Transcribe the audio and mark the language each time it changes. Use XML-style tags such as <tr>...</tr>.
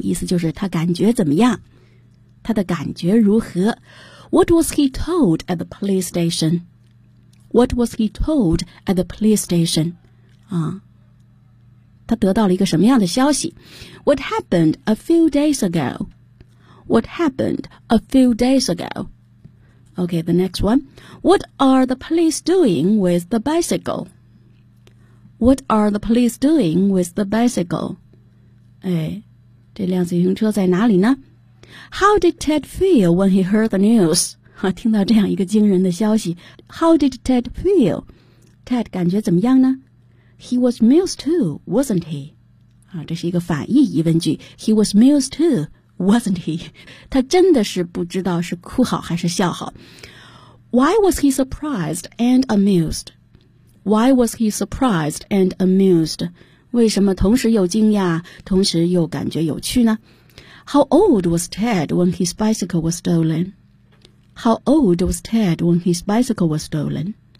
<zh>意思就是他感觉怎么样，他的感觉如何。</zh> <en>What was he told at the police station? What was he told at the police station?</en> <zh>他得到了一个什么样的消息。</zh> <en>What happened a few days ago? What happened a few days ago? Okay, the next one. What are the police doing with the bicycle? What are the police doing with the bicycle?</en> <zh>这辆自行车在哪里呢？</zh> <en>How did Ted feel when he heard the news?</en> <zh>听到这样一个惊人的消息。</zh> <en>How did Ted feel? Ted</en> <zh>感觉怎么样呢？</zh> <en>He was amused too, wasn't he?</en> <zh>这是一个反义疑问句。</zh> <en>He was amused too, wasn't he?</en> <zh>他真的是不知道是哭好还是笑好。</zh> <en>Why was he surprised and amused? Why was he surprised and amused?</en> <zh>为什么同时又惊讶，同时又感觉有趣呢？</zh> <en>How old was Ted when his bicycle was stolen? How old was Ted when his bicycle was stolen?</en>